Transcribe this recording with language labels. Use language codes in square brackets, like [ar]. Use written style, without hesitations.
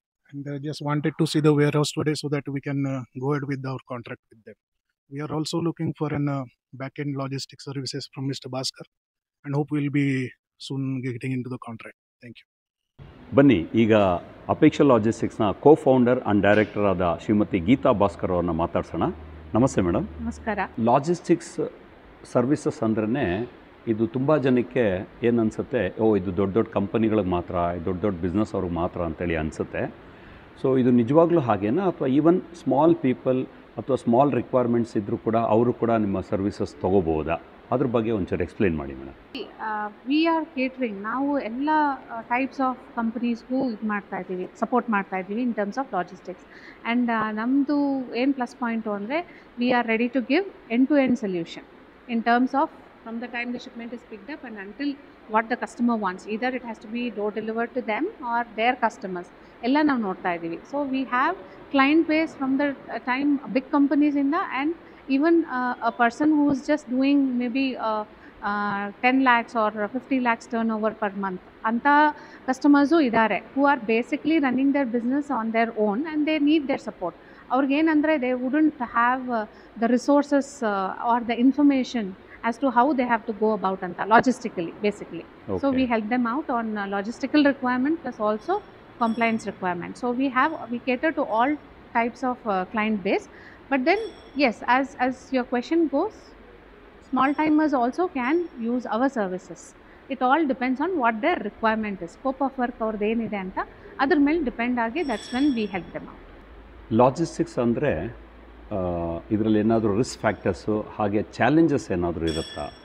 [en] And just wanted to see the warehouse today so that we can go ahead with our contract with them. We are also looking for an back-end logistics services from Mr. Bhaskar, and hope we'll be soon getting into the contract. Thank you. [kn] ಬನ್ನಿ ಈಗ Apeksha ಲಾಜಿಸ್ಟಿಕ್ಸ್ನ ಕೋ-ಫೌಂಡರ್ and director ಆದ ಶ್ರೀಮತಿ ಗೀತಾ ಭಾಸ್ಕರ್ ಅವ್ರನ್ನ ಮಾತಾಡ್ಸೋಣ. ನಮಸ್ತೆ madam. ನಮಸ್ಕಾರ. Logistics services ಅಂದ್ರೇ ಇದು ತುಂಬ ಜನಕ್ಕೆ ಏನು ಅನಿಸುತ್ತೆ, ಇದು ದೊಡ್ಡ ದೊಡ್ಡ ಕಂಪನಿಗಳಿಗೆ ಮಾತ್ರ, ದೊಡ್ಡ ದೊಡ್ಡ ಬಿಸ್ನೆಸ್ ಅವ್ರಿಗೆ ಮಾತ್ರ ಅಂತೇಳಿ ಅನಿಸುತ್ತೆ. ಸೊ ಇದು ನಿಜವಾಗ್ಲೂ ಹಾಗೇನಾ, ಅಥವಾ ಈವನ್ ಸ್ಮಾಲ್ ಪೀಪಲ್ ಅಥವಾ ಸ್ಮಾಲ್ ರಿಕ್ವೈರ್ಮೆಂಟ್ಸ್ ಇದ್ದರೂ ಕೂಡ ಅವರು ಕೂಡ ನಿಮ್ಮ ಸರ್ವಿಸಸ್ ತೊಗೋಬೋದಾ? ಅದ್ರ ಬಗ್ಗೆ ಒಂಚೂರು ಎಕ್ಸ್ಪ್ಲೇನ್ ಮಾಡಿ ಮೇಡಮ್. [en] we are catering, [kn] ನಾವು ಎಲ್ಲ ಟೈಪ್ಸ್ ಆಫ್ ಕಂಪನೀಸ್ಗೂ ಇದು ಮಾಡ್ತಾ ಇದ್ದೀವಿ, ಸಪೋರ್ಟ್ ಮಾಡ್ತಾ ಇದ್ದೀವಿ [en] In terms of logistics. And [kn] ನಮ್ಮದು ಏನು ಪ್ಲಸ್ ಪಾಯಿಂಟು ಅಂದರೆ [en] We are ready to give end to end solution in terms of from the time the shipment is picked up and until what the customer wants. Either it has to be door delivered to them or their customers. [kn] Ella now ನೋಡ್ತಾ ಇದ್ದೀವಿ. [en] So we have client base from the time big companies in the and even a person who is just doing maybe 10 lakhs or 50 lakhs turnover per month. [kn] ಅಂತ customers ಇದ್ದಾರೆ [en] who are basically running their business on their own and they need their support. [kn] ಅವ್ರಿಗೇನಂದರೆ [en] They wouldn't have the resources or the information as to how they have to go about ಅಂತ logistically basically. So we help them out on logistical requirement plus also compliance requirement. So we cater to all types of client base. But then yes, as your question goes, small timers also can use our services. It all depends on what their requirement is. Scope of work [kn] ಅವ್ರದ್ದು ಏನಿದೆ ಅಂತ ಅದ್ರ ಮೇಲೆ depend ಆಗಿ [en] That's when we help them out. [kn] Logistics ಅಂದರೆ ಇದರಲ್ಲಿ ಏನಾದರೂ risk factors ಹಾಗೆ ಚಾಲೆಂಜಸ್ ಏನಾದರೂ ಇರುತ್ತಾ?